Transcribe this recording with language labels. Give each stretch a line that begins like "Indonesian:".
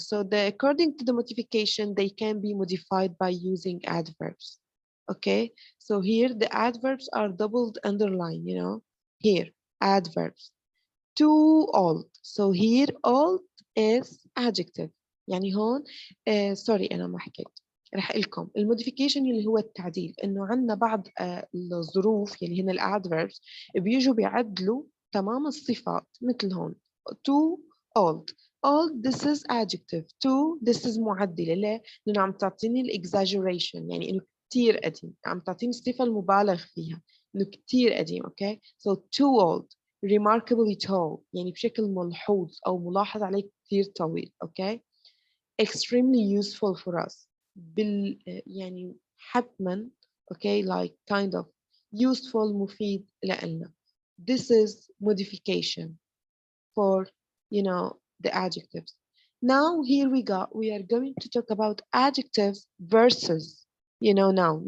English: So according to the modification, they can be modified by using adverbs. Okay, so here the adverbs are doubled underline, you know, here, adverbs. Too old. So here old is adjective.
Arabic: يعني هون سوري أنا ما حكيت. رح أقول لكم الموديفيكيشن اللي هو التعديل، إنه عندنا بعض الظروف اللي هن الادفيربس بيجوا بيعدلوا تمام الصفات مثل هون
English: too old. old this is adjective. too this is
Arabic: معدلة. ليه؟ لأنه عم تعطيني الexaggeration، يعني إنه كتير قديم، عم تعطيني الصفة المبالغ فيها إنه كتير قديم.
English: okay so too old. remarkably tall
Arabic: يعني بشكل ملحوظ أو ملاحظ عليه كتير طويل.
English: okay extremely useful for us
Arabic: يعني حتما
English: okay like kind of useful
Arabic: مفيد لنا.
English: this is modification for, you know, the adjectives. Now here we are going to talk about adjectives versus, you know, noun.